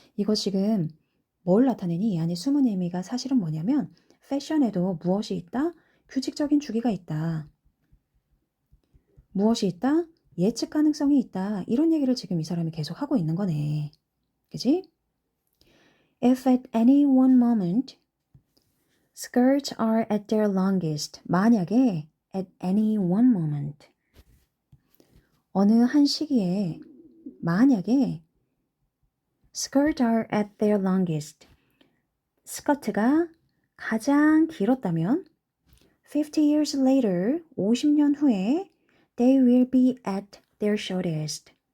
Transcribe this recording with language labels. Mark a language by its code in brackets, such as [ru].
[ko] 이거 지금 뭘 나타내니? 이 안에 숨은 의미가 사실은 뭐냐면 패션에도 무엇이 있다? 규칙적인 주기가 있다. 무엇이 있다? 예측 가능성이 있다. 이런 얘기를 지금 이 사람이 계속 하고 있는 거네. 그지? [en] If at any one moment skirts are at their longest. [ko] 만약에 [en] at any one moment [ko] 어느 한 시기에 만약에 [en] skirts are at their longest [ko] 스커트가 가장 길었다면 [en] 50 years later [ko] 50년 후에 [en] they will be at their shortest